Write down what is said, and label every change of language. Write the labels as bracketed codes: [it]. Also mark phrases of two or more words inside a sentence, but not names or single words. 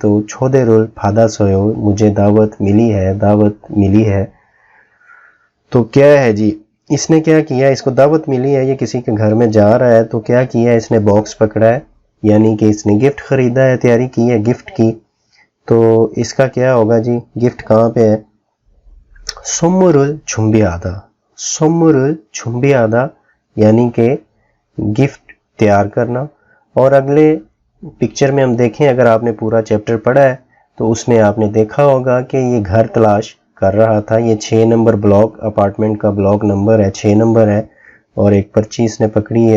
[ur] تو [ko] 초대를 받았어요, [ur] مجھے دعوت ملی ہے، دعوت ملی ہے. تو کیا ہے جی، اس نے کیا کیا، اس کو دعوت ملی ہے، یہ کسی کے گھر میں جا رہا ہے. تو کیا کیا، اس نے باکس پکڑا ہے، یعنی کہ اس نے گفٹ خریدا ہے، تیاری کی ہے گفٹ کی. تو اس کا کیا ہوگا جی، گفٹ کہاں پہ ہے, [ko] 선물을 준비하다, 선물을 준비하다 [ur] یعنی کہ گفٹ تیار کرنا. اور اگلے پکچر میں ہم دیکھیں، اگر آپ نے پورا چیپٹر پڑھا ہے تو اس میں آپ نے دیکھا ہوگا کہ یہ گھر تلاش کر رہا تھا. یہ 6 نمبر بلاک، اپارٹمنٹ کا [en] block number [ur] ہے، 6 نمبر ہے اور ایک پرچی اس نے پکڑی ہے.